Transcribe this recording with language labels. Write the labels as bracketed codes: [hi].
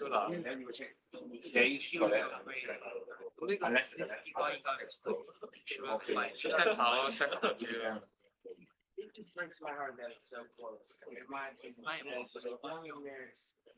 [en] and then you would change days for that. [yue] 咁呢個應該 check 下咯，check 下知啦。 [en] it just breaks my heart that it's so close. It reminds me of so long years.